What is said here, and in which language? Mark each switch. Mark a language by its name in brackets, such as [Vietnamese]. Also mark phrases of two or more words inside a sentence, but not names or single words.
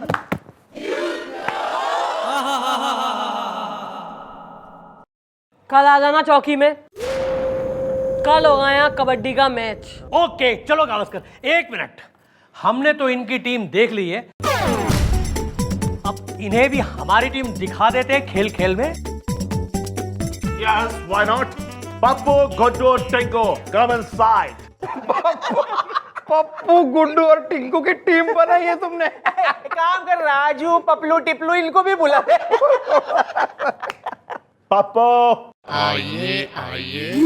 [Hindi] कल आ जाना चौकी में, कल होगा यहाँ कबड्डी का मैच। ओके चलो गावस्कर, एक मिनट। हमने तो इनकी टीम देख ली है, अब इन्हें भी हमारी टीम दिखा देते हैं खेल खेल में। [English] Yes, why not? [Hindi] पप्पू, गुड्डू, टिंकू, [English] come inside. [Hindi] पप्पू गुड्डू और टिंकू की टीम बनाई है तुमने। काम कर, राजू पपलू टिपलू इनको भी बुला दे। पप्पू, आइए आइए